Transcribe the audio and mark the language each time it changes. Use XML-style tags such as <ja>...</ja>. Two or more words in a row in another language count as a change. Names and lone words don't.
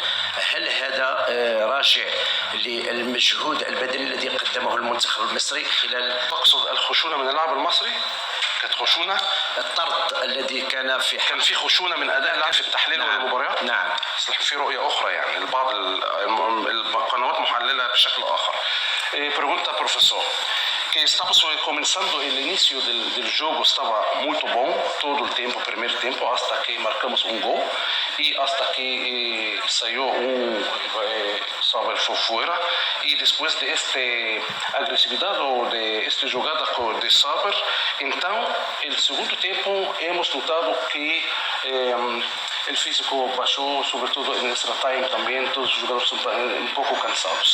<ar>هل هذا راجع للمجهود البدني الذي قدمه المنتخب المصري خلال؟ تقصد الخشونة من اللاعب المصري؟ كانت خشونة؟ الطرد الذي كان في خشونة من أداء اللاعب في التحليل والمباريات؟ نعم. في رؤية أخرى، يعني البعض القنوات محللة بشكل آخر.</ar> <pt>Pergunta, professor, que estamos começando o início do jogo estava muito bom todo o tempo, primeiro tempo,</pt> <es>hasta que</es> <pt>marcamos um gol e</pt> <es>hasta que</es> <pt>saiu sobre fora, e depois de esta agressividade ou de esta jogada de Saber, então, no segundo tempo,</pt> <es>hemos notado</es> <pt>que o físico baixou, sobretudo no</pt> <en>extra time</en> <pt>também, todos os jogadores estão um pouco cansados.</pt>